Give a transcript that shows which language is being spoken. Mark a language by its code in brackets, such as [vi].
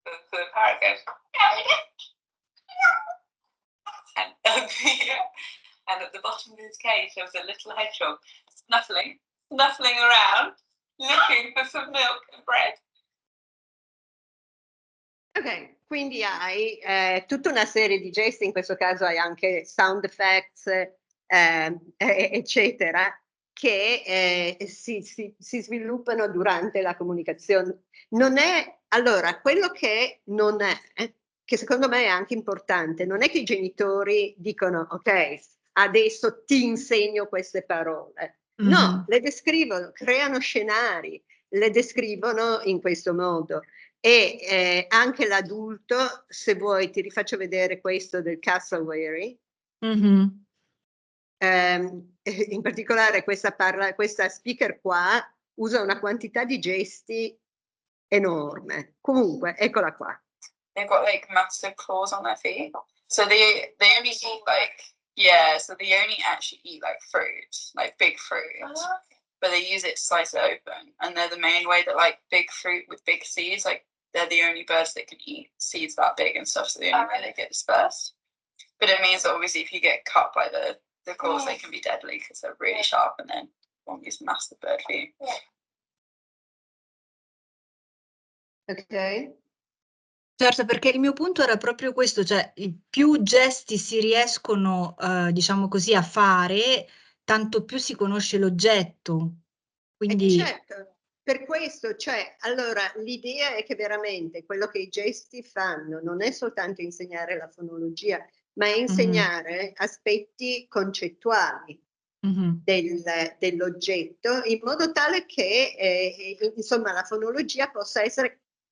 [en] The parrot goes, and at the bottom of his cage there was a little hedgehog snuffling around, looking for some milk and bread. [it] Ok, quindi hai tutta una serie di gesti, in questo caso hai anche [en] sound effects, [it] eccetera, che si sviluppano durante la comunicazione. Non è, allora, quello che non è, che secondo me è anche importante, non è che i genitori dicono, ok, adesso ti insegno queste parole. No, le descrivono, creano scenari, le descrivono in questo modo. E anche l'adulto, se vuoi, ti rifaccio vedere questo del cassowary. In particolare questa speaker qua usa una quantità di gesti enorme. Comunque, eccola qua. [en] They've got like massive claws on their feet, so they only eat like, yeah, so they only actually eat like fruit, like big fruit. But they use it to slice it open, and they're the main way that like big fruit with big seeds, like they're the only birds that can eat seeds that big and stuff, so the only way they get dispersed. But it means that obviously if you get cut by the claws, they can be deadly because they're really sharp and then one these massive bird feet. Ok. [it] Certo, perché il mio punto era proprio questo, cioè più gesti si riescono, diciamo così, a fare, tanto più si conosce l'oggetto. Quindi... certo, per questo, cioè, allora, l'idea è che veramente quello che i gesti fanno non è soltanto insegnare la fonologia, ma è insegnare aspetti concettuali dell'oggetto, in modo tale che, insomma, la fonologia possa essere